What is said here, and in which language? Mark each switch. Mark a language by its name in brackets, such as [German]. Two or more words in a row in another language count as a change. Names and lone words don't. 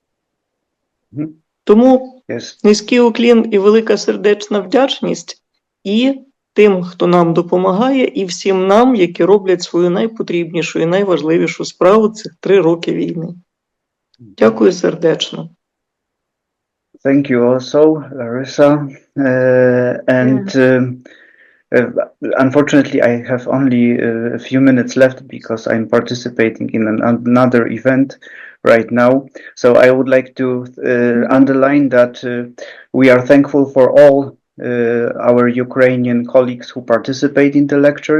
[Ukrainian] Тому низький уклін і велика сердечна вдячність і тим, хто нам допомагає, і всім нам, які роблять свою найпотрібнішу і найважливішу справу цих 3 роки війни. Дякую сердечно. [English] Thank you also, Larissa. Unfortunately, I have only a few minutes left because I'm participating in another event right now. So I would like to underline that we are thankful for all our Ukrainian colleagues who participate in the lectures.